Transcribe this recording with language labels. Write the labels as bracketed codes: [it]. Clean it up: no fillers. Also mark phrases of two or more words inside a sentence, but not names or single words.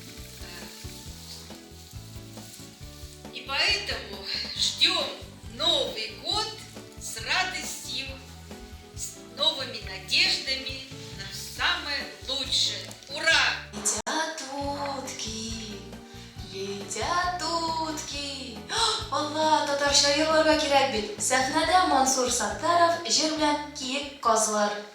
[ru] И поэтому ждем Новый год с радостью, с новыми надеждами на самое лучшее. Ура! Летят утки. [tt] Алла, татарча йырларга кирәк бит. Сәхнәдә Мансур Саттаров җыр белән киек казлар.